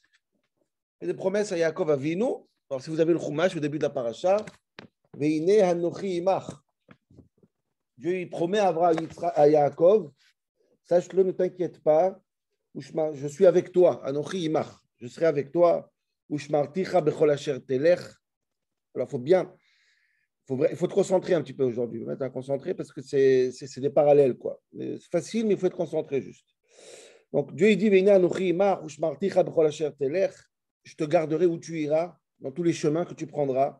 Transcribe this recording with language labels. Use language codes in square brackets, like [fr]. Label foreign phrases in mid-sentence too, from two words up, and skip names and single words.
[fr] Il fait des promesses à Jacob Avinu. Alors, si vous avez le Chumash au début de la paracha, [he] והנה אנכי עמך. [fr] Dieu il promet à Jacob, sache-le, ne t'inquiète pas, je suis avec toi. [he] אנכי עמך. [fr] Je serai avec toi. [he] ושמרתיך בכל אשר תלך. [fr] Alors, il faut te concentrer un petit peu aujourd'hui. Il faut être concentré parce que c'est des parallèles, quoi. C'est facile, mais il faut être concentré juste. Donc, Dieu il dit, je te garderai où tu iras, dans tous les chemins que tu prendras.